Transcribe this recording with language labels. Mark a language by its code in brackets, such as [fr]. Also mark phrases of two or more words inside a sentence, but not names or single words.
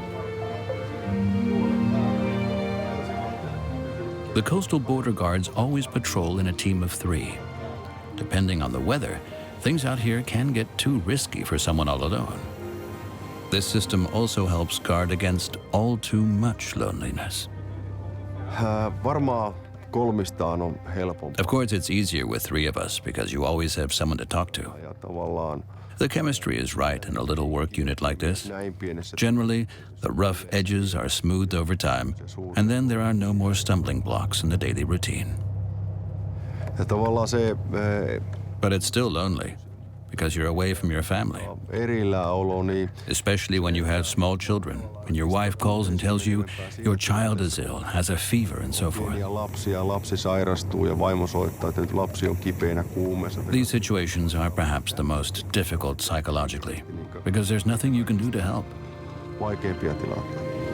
[en] The coastal border guards always patrol in a team of 3. Depending on the weather, things out here can get too risky for someone all alone. This system also helps guard against all too much loneliness. [fi] Varmaan kolmistaan on helpompi. [en] Of course, it's easier with 3 of us because you always have someone to talk to. [fi] Ja tavallaan [en] The chemistry is right in a little work unit like this. Generally, the rough edges are smoothed over time, and then there are no more stumbling blocks in the daily routine. [fi] ja tavallaan se [en] But it's still lonely because you're away from your family, [fi] erilläolo, niin [en] especially when you have small children, and your wife calls and tells you your child is ill, has a fever, and so forth. [fi] ja lapsi sairastuu ja vaimo soittaa, että nyt lapsi on kipeänä kuumeessa. [en] These situations are perhaps the most difficult psychologically because there's nothing you can do to help. [fi] Vaikeimpia tilanteita.